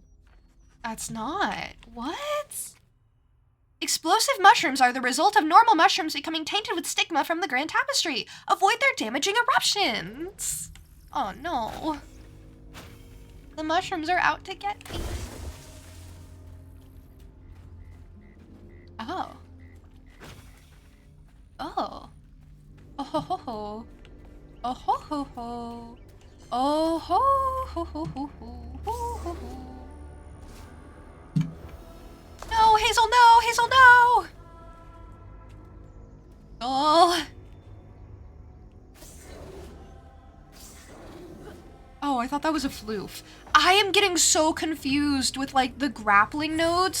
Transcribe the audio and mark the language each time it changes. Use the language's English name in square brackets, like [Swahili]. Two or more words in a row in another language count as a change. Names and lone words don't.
[English] That's not. What? Explosive mushrooms are the result of normal mushrooms becoming tainted with stigma from the Grand Tapestry. Avoid their damaging eruptions. Oh no. The mushrooms are out to get me. Oh. Oh. Oh ho ho ho. Oh ho ho ho. Oh ho ho ho ho ho ho ho. No, Hazel, no! Hazel, no! Oh. Oh, I thought that was a floof. I am getting so confused with, like, the grappling nodes.